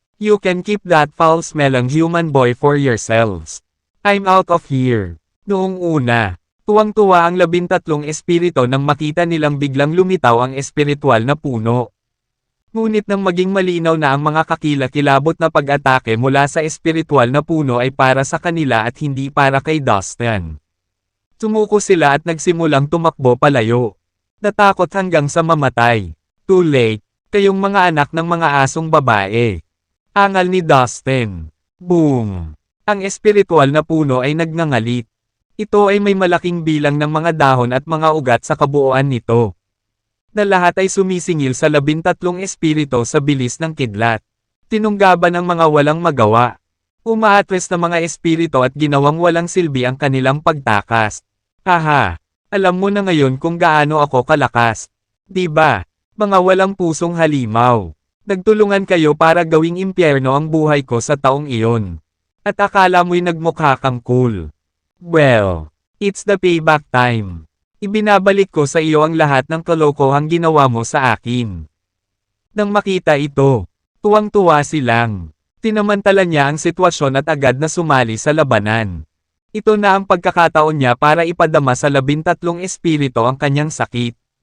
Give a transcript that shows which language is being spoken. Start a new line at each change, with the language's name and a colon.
English: You can keep that foul-smelling human boy for yourselves. I'm out of here.
Filipino: Noong una, tuwang-tuwa ang 13 espiritu nang makita nilang biglang lumitaw ang espiritual na puno. Ngunit nang maging malinaw na ang mga kakilakilabot na pag-atake mula sa espiritual na puno ay para sa kanila at hindi para kay Dustin. Sumuko sila at nagsimulang tumakbo palayo. Natakot hanggang sa mamatay.
English: Too late,
Filipino: kayong mga anak ng mga asong babae. Angal ni Dustin. Boom! Ang espiritual na puno ay nagngangalit. Ito ay may malaking bilang ng mga dahon at mga ugat sa kabuuan nito. Na lahat ay sumisingil sa 13 espiritu sa bilis ng kidlat. Tinunggaban ng mga walang magawa. Umaatres na mga espiritu at ginawang walang silbi ang kanilang pagtakas. Haha! Alam mo na ngayon kung gaano ako kalakas. Diba? Mga walang pusong halimaw. Nagtulungan kayo para gawing impyerno ang buhay ko sa taong iyon. At akala mo'y nagmukha kang cool.
English: Well, it's the payback time.
Filipino: Ibinabalik ko sa iyo ang lahat ng kalokohang ginawa mo sa akin. Nang makita ito, tuwang-tuwa silang. Tinamantala niya ang sitwasyon at agad na sumali sa labanan. Ito na ang pagkakataon niya para ipadama sa 13 espiritu ang kanyang sakit.